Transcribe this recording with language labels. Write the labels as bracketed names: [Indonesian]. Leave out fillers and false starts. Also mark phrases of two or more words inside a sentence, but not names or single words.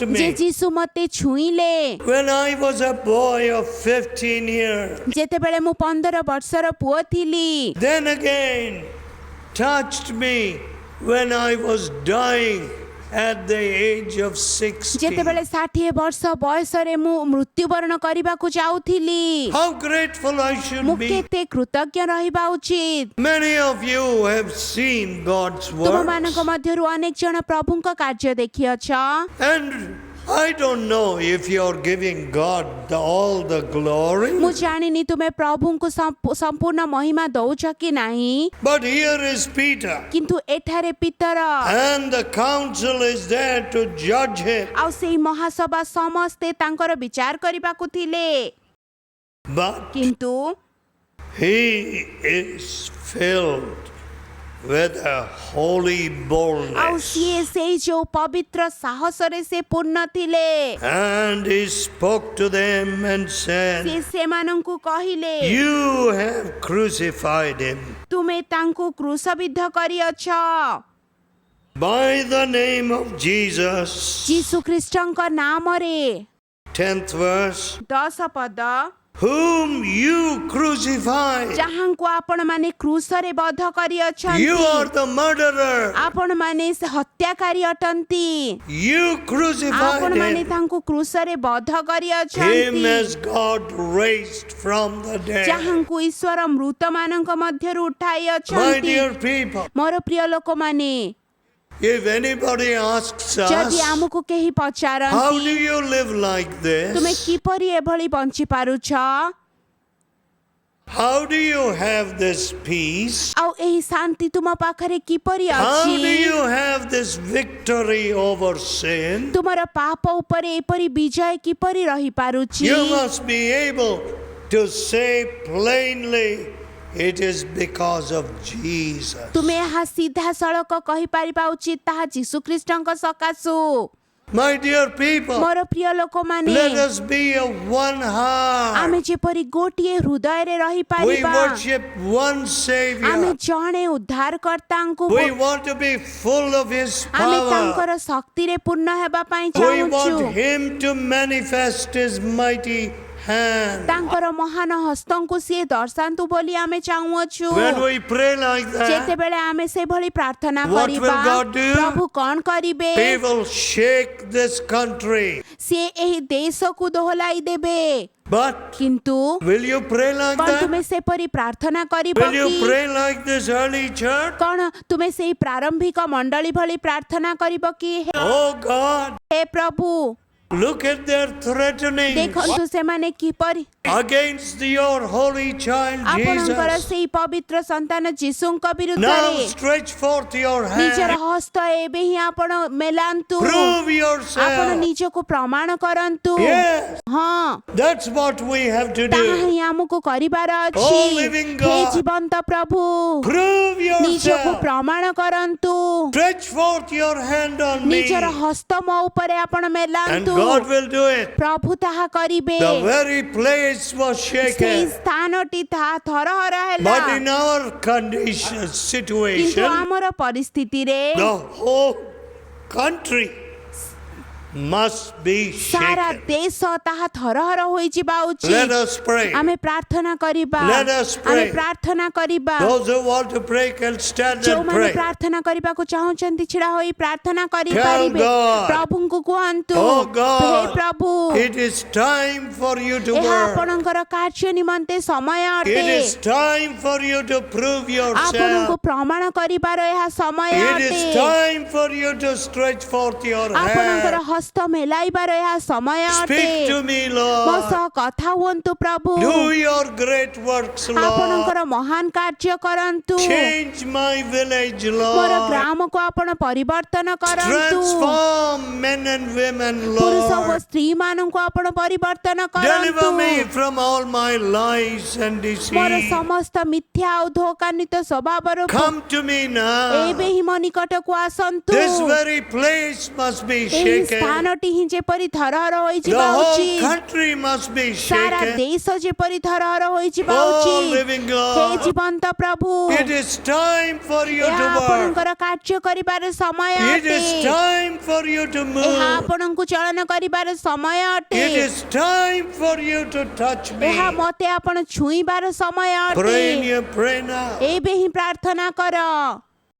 [Odia] ଯେ [English] me [Odia] ଯୀଶୁ ମୋତେ ଛୁଇଁଲେ। [English] when I was a boy of 15 years. [Odia] ଯେତେବେଳେ ମୁଁ 15 ବର୍ଷର ପୁଅ ଥିଲି। [English] Then again touched me when I was dying at the age of 60. [Odia] ଯେତେବେଳେ 60 ବର୍ଷ ବୟସରେ ମୁଁ ମୃତ୍ୟୁବରଣ କରିବାକୁ ଯାଉଥିଲି। [English] How grateful I [Odia] ମୁଁ [English] should be. [Odia] କେତେ କୃତଜ୍ଞ ରହିବା ଉଚିତ। [English] Many of you have seen God's [Odia] ତୁମମାନଙ୍କ [English] works, [Odia] ମଧ୍ୟରୁ ଅନେକ ଜଣ ପ୍ରଭୁଙ୍କ କାର୍ଯ୍ୟ ଦେଖିଅଛ। [English] and I don't know if you're giving God all the glory. [Odia] ମୁଁ ଜାଣିନି ତୁମେ ପ୍ରଭୁଙ୍କୁ ସମ୍ପୂର୍ଣ୍ଣ ମହିମା ଦଉଛ କି ନାହିଁ। [English] But here is Peter, [Odia] କିନ୍ତୁ ଏଠାରେ ପିତର [English] and the council is there to judge him. [Odia] ଆଉ ସେଇ ମହାସଭା ସମସ୍ତେ ତାଙ୍କର ବିଚାର କରିବାକୁ ଥିଲେ। [English] But [Odia] କିନ୍ତୁ [English] he is filled with a holy [Odia] ଆଉ [English] boldness. [Odia] ସିଏ ସେଇ ଯୋଉ ପବିତ୍ର ସାହସରେ ସେ ପୂର୍ଣ୍ଣ ଥିଲେ। [English] And he spoke to them and said, [Odia] ସେ ସେମାନଙ୍କୁ କହିଲେ [English] You have crucified him. [Odia] ତୁମେ ତାଙ୍କୁ କ୍ରୁଶବିଦ୍ଧ କରିଅଛ। [English] By the name of Jesus. [Odia] ଯୀଶୁ ଖ୍ରୀଷ୍ଟଙ୍କ ନାମରେ। [English] 10th verse. [Odia] 10 ପଦ [English] Whom you crucified. [Odia] ଯାହାଙ୍କୁ ଆପଣମାନେ କ୍ରୁଶରେ ବଧ [English] You [Odia] କରିଅଛନ୍ତି। [English] are the murderer. [Odia] ଆପଣମାନେ ହତ୍ୟାକାରୀ ଅଟନ୍ତି। [English] You crucified [Odia] ଆପଣମାନେ [English] him. [Odia] ତାଙ୍କୁ କ୍ରୁଶରେ ବଧ [English] Him [Odia] କରିଅଛନ୍ତି। [English] as God raised from the dead. [Odia] ଯାହାଙ୍କୁ ଈଶ୍ୱର ମୃତମାନଙ୍କ ମଧ୍ୟରୁ ଉଠାଇ [English] My [Odia] ଅଛନ୍ତି। [English] dear people, [Odia] ମୋର ପ୍ରିୟ ଲୋକମାନେ [English] if anybody asks [Odia] ଯଦି [English] us, [Odia] ଆମକୁ କେହି [English] how [Odia] ପଚାରନ୍ତି [English] do you live like [Odia] ତୁମେ [English] this? [Odia] କିପରି ଏଭଳି ବଞ୍ଚି ପାରୁଛ [English] How do you have this peace? [Odia] ଆଉ ଏହି ଶାନ୍ତି ତୁମ ପାଖରେ କିପରି [English] How do [Odia] ଅଛି [English] you have this victory over sin? [Odia] ତୁମର ପାପ ଉପରେ ଏପରି ବିଜୟ କିପରି ରହିପାରୁଛି [English] You must be able to say plainly, it is because of Jesus. [Odia] ତୁମେ ଏହା ସିଧାସଳଖ କହିପାରିବା ଉଚିତ ତାହା ଯୀଶୁଖ୍ରୀଷ୍ଟଙ୍କ ସକାଶୁ। [English] My dear people, [Odia] ମୋର ପ୍ରିୟ ଲୋକମାନେ [English] let us be of one [Odia] ଆମେ [English] heart. [Odia] ଯେପରି ଗୋଟିଏ ହୃଦୟରେ [English] We [Odia] ରହିପାରିବା [English] worship one [Odia] ଆମେ [English] Savior. [Odia] ଜଣେ ଉଦ୍ଧାରକର୍ତ୍ତାଙ୍କୁ [English] We want to be full of His [Odia] ଆମେ [English] power. [Odia] ତାଙ୍କର ଶକ୍ତିରେ ପୂର୍ଣ୍ଣ ହେବା ପାଇଁ [English] We [Odia] ଚାହୁଁଛୁ [English] want Him to manifest His mighty hand. [Odia] ତାଙ୍କର ମହାନ ହସ୍ତଙ୍କୁ ସିଏ ଦର୍ଶାନ୍ତୁ ବୋଲି ଆମେ ଚାହୁଁଅଛୁ। [English] When we pray like that, [Odia] ଯେତେବେଳେ ଆମେ ସେଭଳି ପ୍ରାର୍ଥନା [English] What will [Odia] କରିବା [English] God do? [Odia] ପ୍ରଭୁ କଣ କରିବେ [English] He will shake this country. [Odia] ସିଏ ଏହି ଦେଶକୁ ଦୋହଲାଇ ଦେବେ। [English] But [Odia] କିନ୍ତୁ [English] will you pray like [Odia] କଣ ତୁମେ [English] that? [Odia] ସେପରି ପ୍ରାର୍ଥନା କରିବ [English] Will you [Odia] କି [English] pray like this early church? [Odia] କଣ ତୁମେ ସେଇ ପ୍ରାରମ୍ଭିକ ମଣ୍ଡଳୀ ଭଳି ପ୍ରାର୍ଥନା କରିବ କି [English] Oh God, [Odia] ହେ ପ୍ରଭୁ [English] Look at their threatening [Odia] ଦେଖନ୍ତୁ ସେମାନେ କିପରି [English] against your holy child [Odia] ଆପଣଙ୍କର [English] Jesus. [Odia] ସେଇ ପବିତ୍ର ସନ୍ତାନ ଯୀଶୁଙ୍କ [English] Now [Odia] ବିରୁଦ୍ଧରେ [English] stretch forth your [Odia] ନିଜର [English] hand. [Odia] ହସ୍ତ ଏବେ ହିଁ ଆପଣ ମେଲାନ୍ତୁ [English] Prove [Odia] ଆପଣ [English] yourself. [Odia] ନିଜକୁ ପ୍ରମାଣ କରନ୍ତୁ [English] Yes, [Odia] ହଁ [English] that's what we have to [Odia] ତାହା [English] do. [Odia] ହିଁ ଆମକୁ କରିବାର ଅଛି [English] Oh, living God. [Odia] ହେ ଜୀବନ୍ତ ପ୍ରଭୁ [English] Prove [Odia] ନିଜକୁ [English] yourself. [Odia] ପ୍ରମାଣ କରନ୍ତୁ [English] Stretch forth your hand on me. [Odia] ନିଜର ହସ୍ତ ମୋ ଉପରେ ଆପଣ [English] And [Odia] ମେଲାନ୍ତୁ [English] God will do it. [Odia] ପ୍ରଭୁ ତାହା କରିବେ [English] The very place was [Odia] ସେଇ [English] shaken. [Odia] ସ୍ଥାନଟି ତାହା ଥରହର ହେଲା [English] But in our condition, [Odia] କିନ୍ତୁ [English] situation, [Odia] ଆମର ପରିସ୍ଥିତିରେ [English] the whole country must be [Odia] ସାରା [English] shaken. [Odia] ଦେଶ ତାହା ଥରହର ହୋଇଯିବା [English] Let [Odia] ଉଚିତ [English] us pray. [Odia] ଆମେ ପ୍ରାର୍ଥନା କରିବା [English] Let us [Odia] ଆମେ [English] pray. [Odia] ପ୍ରାର୍ଥନା କରିବା [English] Those who want to pray can stand and [Odia] ଯେଉଁମାନେ [English] pray. [Odia] ପ୍ରାର୍ଥନା କରିବାକୁ ଚାହୁଁଛନ୍ତି ଛିଡା ହୋଇ ପ୍ରାର୍ଥନା [English] Tell [Odia] କରିପାରିବେ [English] God. [Odia] ପ୍ରଭୁଙ୍କୁ କୁହନ୍ତୁ [English] Oh [Odia] ହେ [English] God, [Odia] ପ୍ରଭୁ [English] it is time for you to [Odia] ଏହା [English] work. [Odia] ଆପଣଙ୍କର କାର୍ଯ୍ୟ ନିମନ୍ତେ ସମୟ ଅଟେ [English] It is time for you to prove [Odia] ଆପଣଙ୍କୁ [English] yourself. [Odia] ପ୍ରମାଣ କରିବାର ଏହା ସମୟ [English] It is [Odia] ଅଟେ [English] time for you to stretch forth your [Odia] ଆପଣଙ୍କର [English] hand. [Odia] ହସ୍ତ ମେଲାଇବାର ଏହା ସମୟ ଅଟେ [English] Speak to me, [Odia] ମୋ [English] Lord. [Odia] ସହ କଥା ହୁଅନ୍ତୁ ପ୍ରଭୁ [English] Do your great works, Lord. [Odia] ଆପଣଙ୍କର ମହାନ କାର୍ଯ୍ୟ କରନ୍ତୁ [English] Change my village, [Odia] ମୋର [English] Lord. [Odia] ଗ୍ରାମକୁ ଆପଣ ପରିବର୍ତ୍ତନ କରନ୍ତୁ [English] Transform men and women, [Odia] ପୁରୁଷ ଓ [English] Lord. [Odia] ସ୍ତ୍ରୀ ମାନଙ୍କୁ ଆପଣ ପରିବର୍ତ୍ତନ [English] Deliver [Odia] କରନ୍ତୁ [English] me from all my lies and [Odia] ମୋର [English] deceit. [Odia] ସମସ୍ତ ମିଥ୍ୟା ଆଉ ଧୋକାନ୍ୱିତ ସ୍ୱଭାବରୁ [English] Come to me now. [Odia] ଏବେ ହିଁ ମୋ ନିକଟକୁ ଆସନ୍ତୁ [English] This very place must be [Odia] ଏହି [English] shaken. [Odia] ସ୍ଥାନଟି ହିଁ ଯେପରି ଧରହର [English] The [Odia] ହୋଇଯିବା [English] whole [Odia] ଉଚିତ [English] country must be [Odia] ସାରା [English] shaken. [Odia] ଦେଶ ଯେପରି ଧରହର ହୋଇଯିବା [English] Oh, [Odia] ଉଚିତ [English] living [Odia] ହେ [English] God. [Odia] ଜୀବନ୍ତ ପ୍ରଭୁ [English] It is time for you [Odia] ଏହା [English] to work. [Odia] ଆପଣଙ୍କର କାର୍ଯ୍ୟ କରିବାର ସମୟ [English] It [Odia] ଅଟେ [English] is time for you to [Odia] ଏହା [English] move. [Odia] ଆପଣଙ୍କୁ ଚଳନ କରିବାର ସମୟ ଅଟେ [English] It is time for you to touch me. [Odia] ଏହା ମୋତେ ଆପଣ ଛୁଇଁବାର ସମୟ [English] Pray in [Odia] ଅଟେ [English] your prayer now. [Odia] ଏବେ ହିଁ ପ୍ରାର୍ଥନା କର